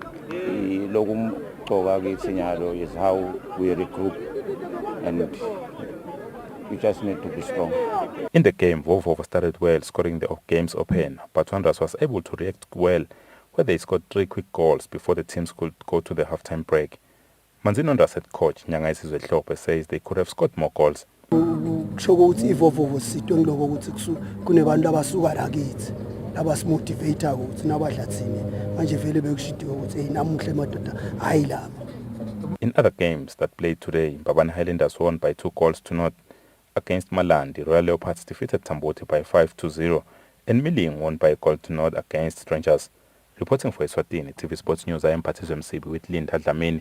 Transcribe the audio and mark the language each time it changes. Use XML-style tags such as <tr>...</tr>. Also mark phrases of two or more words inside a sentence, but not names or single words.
<en>Is how we regroup, and we just need to be strong. In the game, Vovovo started well, scoring the game's opener, but Wanderers was able to react well, where they scored 3 quick goals before the teams could go to the halftime break. Manzini Wanderers head coach Nyangaisizwe Hlophe says they could have scored more goals.</en> <ss>Ivovovo sitwe ngiloko ukuthi kunebantu abasuka la kithi labasimotivate ukuthi nabadlathini manje vele bekushidiwe ukuthi namuhle madoda hayi laba.</ss> <en>In other games that played today, Mbabane Highlanders won by 2-0 against Malandi. Royal Leopards defeated Tamboti by 5-0 and Milling won by 1-0 against Strangers. Reporting for Eswatini TV Sports News, I am Patizo Msebi with Linda Dlamini.</en>